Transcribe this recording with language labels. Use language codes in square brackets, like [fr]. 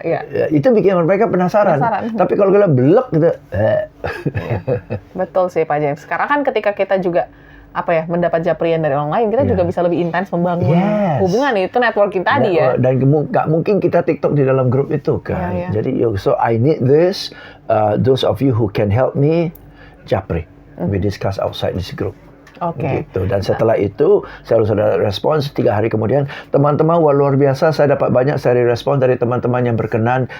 [id] Ya, itu bikin mereka penasaran. Tapi kalau kita blok gitu, Iya. Betul sih Pak James. Sekarang kan ketika kita juga mendapat japrian dari orang lain, kita juga bisa lebih intens membangun [en] Yes. [id] hubungan itu networking tadi ya. Dan nggak mungkin kita TikTok di dalam grup itu kan. Iya. [en] Jadi so I need this. Those of you who can help me, japri. We discuss outside this group. [id] Oke. Gitu. Dan setelah itu saya harus ada respons 3 hari kemudian. Teman-teman, wah luar biasa, saya dapat banyak seri respon dari teman-teman yang berkenan.